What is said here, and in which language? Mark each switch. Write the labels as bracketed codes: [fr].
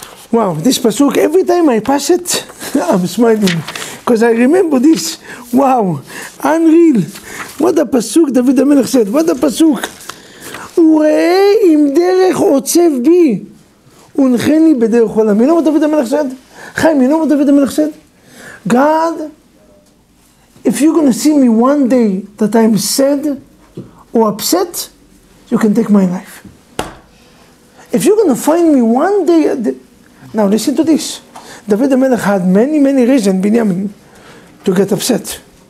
[en] Wow, this pasuk, every time I pass it, I'm smiling. Because I remember this. Wow, unreal. What a pasuk David HaMelech said. What a pasuk. [he] וראה אם דרך עוצב בי, ונחני בדרך עולם. [en] You know what David HaMelech said? Chaim, you know what David HaMelech said? God, if you're going to see me one day that I'm sad or upset, you can take my life. If you're going to find me one day... Now listen to this. David HaMelech had many reasons, Binyamin, to get upset.